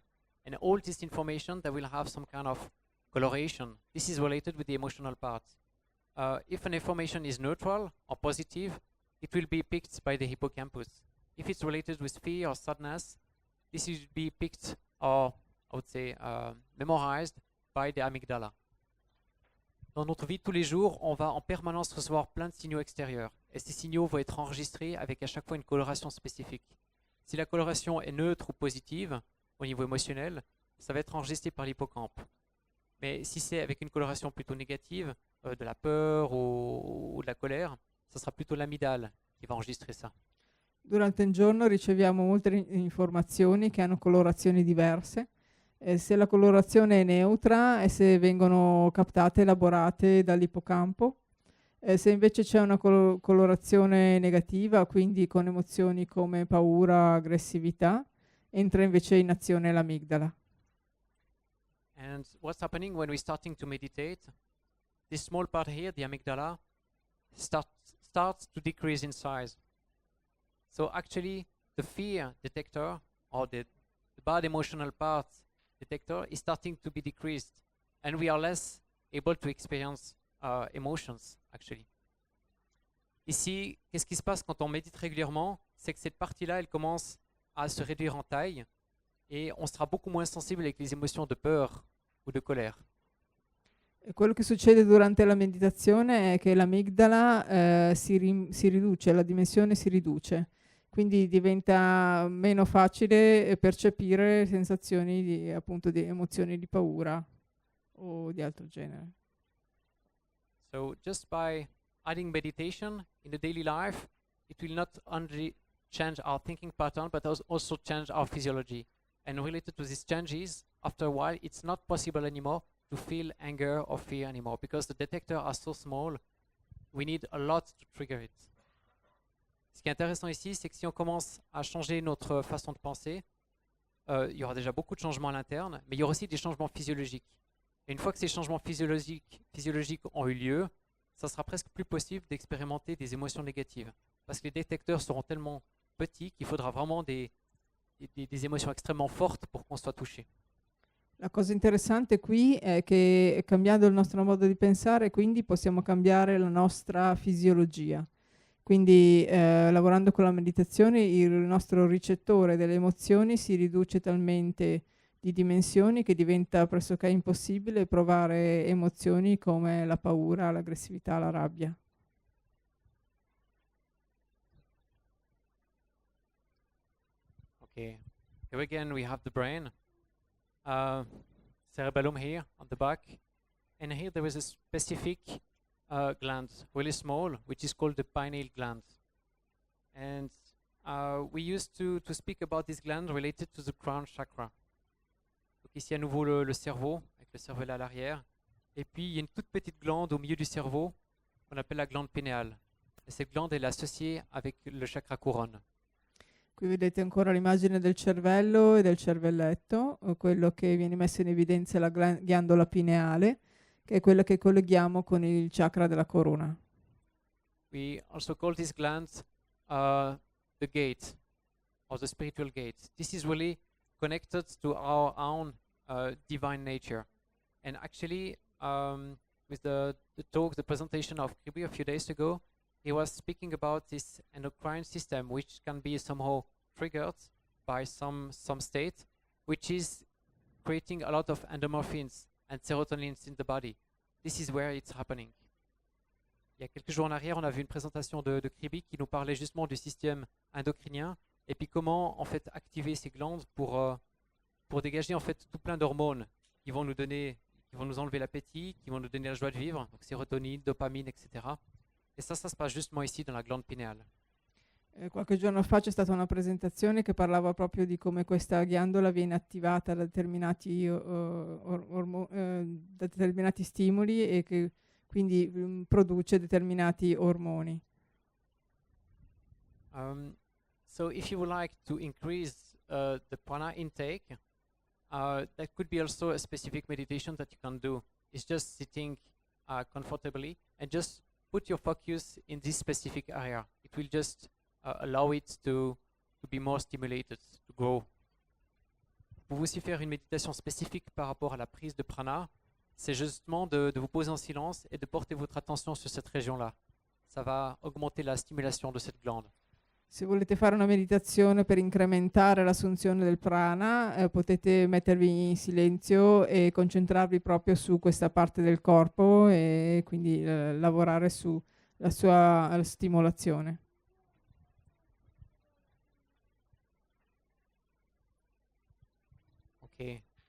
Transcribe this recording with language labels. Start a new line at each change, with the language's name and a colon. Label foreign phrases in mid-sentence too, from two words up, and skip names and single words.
English: And all this information, that will have some kind of coloration. This is related with the emotional part. If an information is neutral or positive, it will be picked by the hippocampus. If it's related with fear or sadness, this will be picked or, I would say, memorized by the amygdala.
French: Dans notre vie de tous les jours, on va en permanence recevoir plein de signaux extérieurs. Et ces signaux vont être enregistrés avec à chaque fois une coloration spécifique. Si la coloration est neutre ou positive, au niveau émotionnel, ça va être enregistré par l'hippocampe. Mais si c'est avec une coloration plutôt négative, de la peur ou de la colère, ça sera plutôt l'amygdale qui va enregistrer ça.
Italian: Durante il giorno riceviamo molte informazioni che hanno colorazioni diverse. Se la colorazione è neutra e se vengono captate, elaborate dall'ippocampo. Se invece c'è una colorazione negativa, quindi con emozioni come paura, aggressività, entra invece in azione l'amigdala.
English: And what's happening when we're starting to meditate? This small part here, the amygdala, starts to decrease in size. So actually, the fear detector, or the bad emotional part detector, is starting to be decreased, and we are less able to experience emotions, actually.
French: Ici, qu'est-ce qui se passe quand on médite régulièrement? C'est que cette partie-là, elle commence à se réduire en taille et on sera beaucoup moins sensible avec les émotions de peur ou de colère.
Italian: E quello che succede durante la meditazione è che l'amigdala si riduce, la dimensione si riduce, quindi diventa meno facile percepire sensazioni di, appunto, di emozioni di paura o di altro genere.
English: So just by adding meditation in the daily life, it will not only change our thinking pattern, but also change our physiology. And related to these changes, after a while, it's not possible anymore to feel anger or fear anymore because the detectors are so small. We need a lot to trigger it.
French: Ce qui est intéressant ici, c'est que si on commence à changer notre façon de penser, il y aura déjà beaucoup de changements à l'interne, mais il y aura aussi des changements physiologiques. Et une fois que ces changements physiologiques ont eu lieu, ça sera presque plus possible d'expérimenter des émotions négatives. Parce que les détecteurs seront tellement petits qu'il faudra vraiment des émotions extrêmement fortes pour qu'on soit touché.
Italian: La cosa interessante qui è che cambiando il nostro modo di pensare, quindi possiamo cambiare la nostra fisiologia. Quindi lavorando con la meditazione il nostro ricettore delle emozioni si riduce talmente di dimensioni che diventa pressoché impossibile provare emozioni come la paura, l'aggressività, la rabbia.
English: Okay, here again we have the brain, cerebellum here on the back, and here there is a specific gland, really small, which is called the pineal gland. And we used to speak about this gland related to the crown chakra.
French: Donc ici à nouveau le cerveau, avec le cerveau là à l'arrière. Et puis il y a une toute petite glande au milieu du cerveau qu'on appelle la glande pinéale. Et cette glande elle est associée avec le chakra couronne.
Italian: Qui vedete ancora l'immagine del cervello e del cervelletto, quello che viene messo in evidenza è la ghiandola pineale, che è quella che colleghiamo con il chakra della corona.
English: We also call this gland the gate, or the spiritual gate. This is really connected to our own divine nature. And actually, with the talk, the presentation of Kribi a few days ago, he was speaking about this endocrine system, which can be somehow triggered by some state, which is creating a lot of endorphins and serotonins in the body. This is where it's happening.
French: Il y a quelques jours en arrière, on a vu une présentation de Kribi qui nous parlait justement du système endocrinien et puis comment en fait activer ces glandes pour dégager en fait tout plein d'hormones qui vont nous donner, qui vont nous enlever l'appétit, qui vont nous donner la joie de vivre, donc sérotonine, dopamine, etc. Et ça se passe justement ici dans la glande pinéale.
Italian: Qualche giorno fa c'è stata una presentazione che parlava proprio di come questa ghiandola viene attivata da determinati stimoli e che quindi produce determinati ormoni.
English: So if you would like to increase the prana intake, that could be also a specific meditation that you can do. It's just sitting comfortably and just put your focus in this specific area. It will just allow it to be more stimulated, to grow.
French: Vous pouvez aussi faire une méditation spécifique par rapport à la prise de prana. C'est justement de vous poser en silence et de porter votre attention sur cette région-là. Ça va augmenter la stimulation de cette glande.
Italian: Se volete fare una meditazione per incrementare l'assunzione del prana, potete mettervi in silenzio e concentrarvi proprio su questa parte del corpo e quindi lavorare sulla sua stimolazione.
English: Okay.